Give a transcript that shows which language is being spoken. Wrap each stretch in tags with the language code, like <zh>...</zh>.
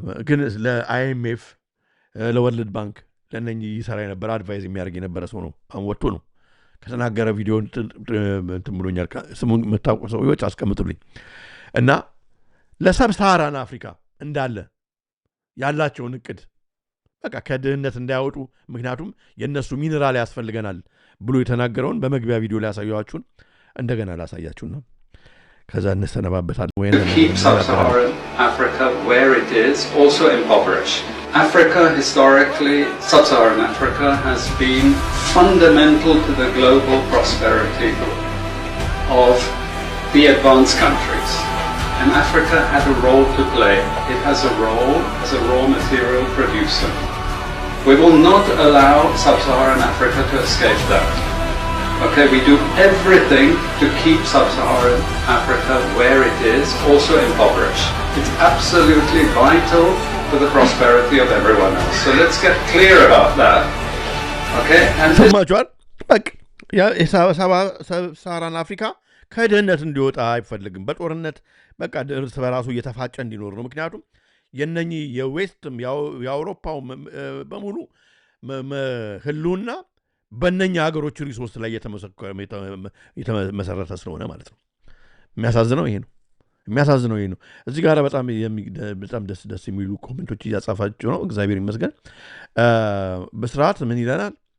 <am>ግን ለአይኤምኤፍ ለወርልድ ባንክ ለነኚህ ይሰራ የነበረ አድቫይዝ የሚያደርግ የነበረ ሰው ነው አሁን ወጥቶ ነው ከተናገረ ቪዲዮ እንትን ብሎኛል ስሙን የምታውቁ ሰዎች አስቀምጡልኝ እና ለሰብሳሃራን አፍሪካ እንዳለ ያላቸውን እቅድ በቃ ከድህነት እንዳያወጡ ምክንያቱም የነሱ ሚነራል ያስፈልገናል ብሎ የተናገረውን በመግቢያ ቪዲዮ ላይ ያሳያችሁን እንደገና ላሳያችሁና ከዛ እንሰነባበታለን</am> <en>keep sub-Saharan Africa where it is also impoverished. Africa historically, sub-Saharan Africa has been fundamental to the global prosperity of the advanced countries. And Africa had a role to play. It has a role as a raw material producer. We will not allow sub-Saharan Africa to escape that. Okay, we do everything to keep sub-Saharan Africa where it is, also impoverished. It's absolutely vital for the prosperity of everyone else. So let's get clear about that. Okay? And</en> <am>ሰማችኋል? በቃ የሰብ-ሳሃራን አፍሪካ ከድህነት እንዲወጣ አይፈልግም በጦርነት በቃ እርስ በራሱ እየተፋጨ እንዲኖር ነው ምክንያቱም የነኚህ የዌስትም የአውሮፓው በሙሉ ህልውና በእነኛ ሀገሮች ሪሶርስ ላይ የተመሰረተ ስለሆነ ማለት ነው የሚያሳዝነው ይሄ ነው እዚህ ጋር በጣም ደስ የሚሉ ኮሜንቶች እያጻፋችሁ ነው እግዚአብሔር ይመስገን በስርዓት ምን ይለናል</am>